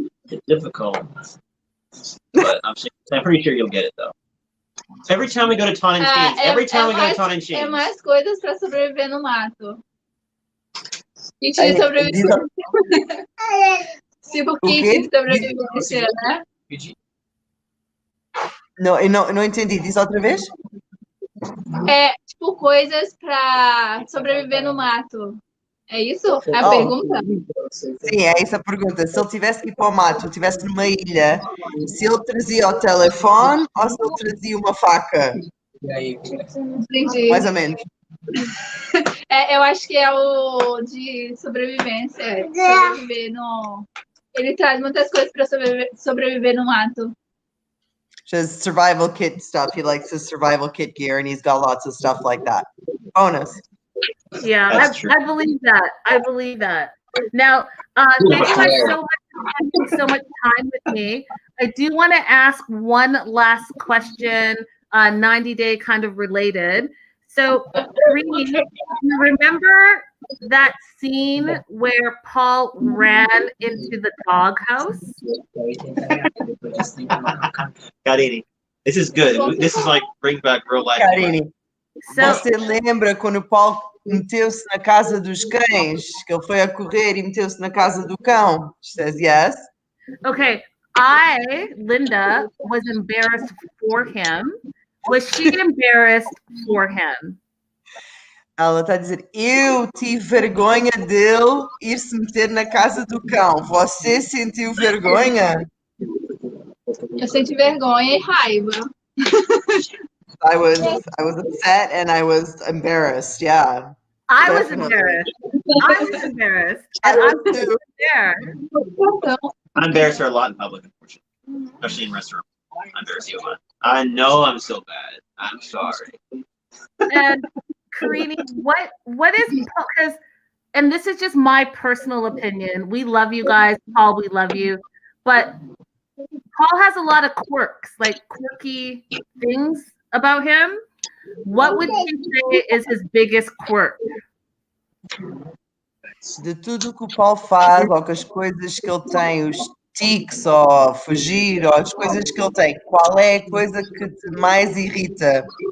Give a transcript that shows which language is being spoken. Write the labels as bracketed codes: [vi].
[en] It's difficult, but I'm pretty sure you'll get it though. Every time we go to Tonantzin, [pt] É mais coisas para sobreviver no mato. Kit de sobrevivência. Tipo kit de sobrevivência, né? Não, eu não entendi. Diz outra vez? É, tipo, coisas para sobreviver no mato. É isso? É a pergunta? Sim, é essa a pergunta. Se ele tivesse que ir para o mato, estivesse numa ilha, se ele trazia o telefone ou se ele trazia uma faca? Entendi. Mais ou menos. Eu acho que é o de sobrevivência. Sobreviver no... Ele traz muitas coisas para sobreviver no mato. [en] Just survival kit stuff. He likes his survival kit gear and he's got lots of stuff like that. Bonus. Yeah, I believe that. I believe that. Now, thank you guys so much for spending so much time with me. I do want to ask one last question, 90-day kind of related. So, Karine, you remember that scene where Paul ran into the doghouse? Karine, this is good. This is like brings back real life. Karine, So, [pt] você lembra quando o Paulo meteu-se na casa dos cães? Que ele foi a correr e meteu-se na casa do cão? [en] She says yes. okay, Linda, was embarrassed for him. Was she embarrassed for him? [pt] Ela está a dizer, eu tive vergonha dele ir se meter na casa do cão. Você sentiu vergonha? Eu senti vergonha e raiva. [en] I was upset and I was embarrassed. Yeah. I was Definitely. embarrassed. I was embarrassed. I And was I'm too. there. I embarrass her a lot in public, unfortunately, especially in restaurants. I embarrass you a lot. I know I'm so bad. I'm sorry. And Karine, what is because, and this is just my personal opinion. We love you guys, Paul. We love you, but Paul has a lot of quirks, like quirky things about him. What would you say is his biggest quirk? [pt] De tudo que o Paulo faz, ou que as coisas que ele tem, os tics, ou fugir, ou as coisas que ele tem, qual é a coisa que te mais irrita?